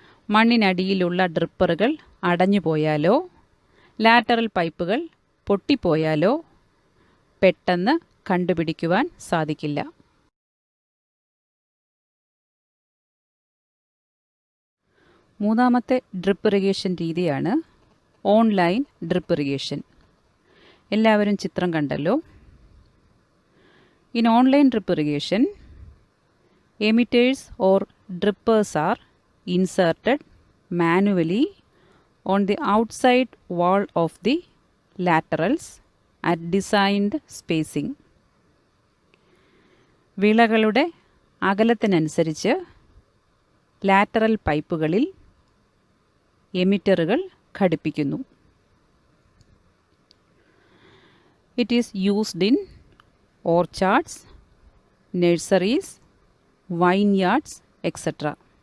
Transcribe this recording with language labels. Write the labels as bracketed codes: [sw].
[ml] മണ്ണിനടിയിലുള്ള ഡ്രിപ്പറുകൾ അടഞ്ഞുപോയാലോ lateral പൈപ്പുകൾ പൊട്ടിപ്പോയാലോ പെട്ടെന്ന് കണ്ടുപിടിക്കുവാൻ സാധിക്കില്ല. മൂന്നാമത്തെ ഡ്രിപ്പ് ഇറിഗേഷൻ രീതിയാണ് ഓൺലൈൻ ഡ്രിപ്പ് ഇറിഗേഷൻ. എല്ലാവരും ചിത്രം കണ്ടല്ലോ. [en] In online drip irrigation, emitters or drippers are inserted manually on the outside wall of the laterals at designed spacing. [ml] വിളകളുടെ അകലത്തിനനുസരിച്ച് lateral പൈപ്പുകളിൽ എമിറ്ററുകൾ ഘടിപ്പിക്കുന്നു. [en] It is used in orchards, nurseries, vineyards etcetera.